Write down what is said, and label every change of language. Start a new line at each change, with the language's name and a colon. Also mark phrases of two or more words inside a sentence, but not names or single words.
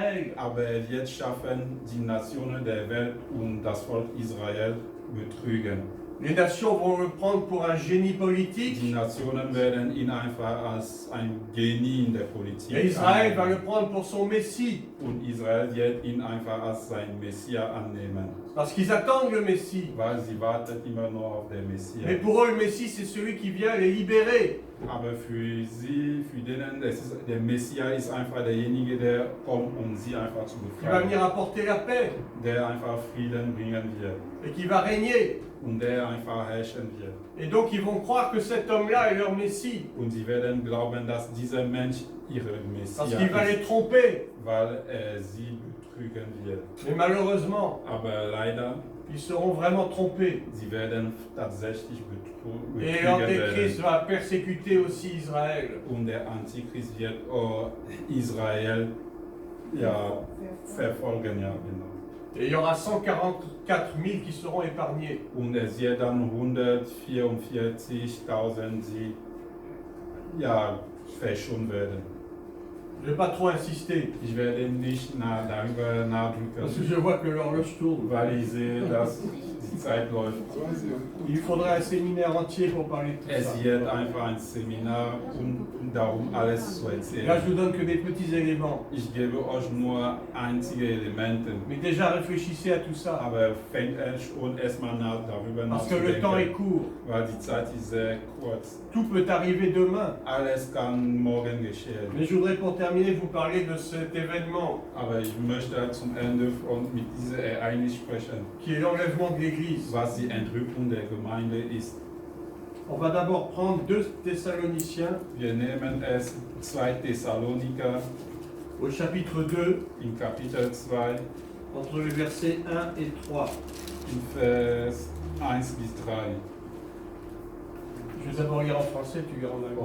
German: Aber wird schaffen, die Nationen der Welt und das Volk Israel betrügen.
French: Les nations vont le prendre pour un génie politique.
German: Die Nationen werden ihn einfach als ein Genie in der Politik
French: Et Israël va
German: annehmen.
French: le prendre pour son Messie.
German: Und Israel wird ihn einfach als sein Messias annehmen,
French: Parce qu'ils attendent le Messie.
German: weil sie wartet immer nur auf den Messias.
French: Mais pour eux, le Messie, c'est celui qui vient les libérer.
German: Aber für sie, für denen, der Messias ist einfach derjenige, der kommt, um sie einfach zu
French: Qui va venir
German: befreien,
French: apporter la paix.
German: der einfach Frieden bringen wird
French: Et qui va régner.
German: und der einfach herrschen wird.
French: Et donc, ils vont croire que cet homme-là est leur Messie.
German: Und sie werden glauben, dass dieser Mensch ihre
French: Parce
German: Messias
French: qu'il va les
German: ist,
French: tromper.
German: weil er sie betrügen wird.
French: Mais malheureusement,
German: Aber leider,
French: ils seront vraiment trompés.
German: sie werden tatsächlich
French: Et
German: betrügen
French: l'Antéchrist
German: werden.
French: va persécuter aussi Israël.
German: Und der Antichrist wird auch Israel verfolgen, ja genau.
French: Et il y aura 144 000 qui seront épargnés.
German: Und es wird dann 144.000, die verschont werden.
French: Je ne vais pas trop insister.
German: Ich werde nicht darüber nachdenken,
French: Parce que je vois que l'horloge tourne.
German: weil ich sehe, dass die Zeit läuft.
French: Il faudrait un séminaire entier pour parler de tout ça.
German: Es wird einfach ein Seminar, um darum alles zu
French: Là,
German: erzählen.
French: je vous donne que des petits éléments.
German: Ich gebe euch nur einzige Elemente,
French: Mais déjà, réfléchissez à tout ça.
German: aber fängt schon erstmal darüber
French: Parce que le temps est
German: nachzudenken,
French: court.
German: weil die Zeit ist sehr kurz.
French: Tout peut arriver demain.
German: Alles kann morgen geschehen.
French: Mais je voudrais pour terminer vous parler de cet événement
German: Aber ich möchte zum Ende mit diesem Ereignis sprechen,
French: qui est l'enlèvement de l'Église.
German: was die Entrückung der Gemeinde ist.
French: On va d'abord prendre 2 Thessaloniciens
German: Wir nehmen es 2 Thessaloniker
French: au chapitre 2,
German: in Kapitel 2,
French: entre les versets 1 et 3.
German: in Vers 1 bis 3.
French: Je vais d'abord lire en français, tu liras en allemand.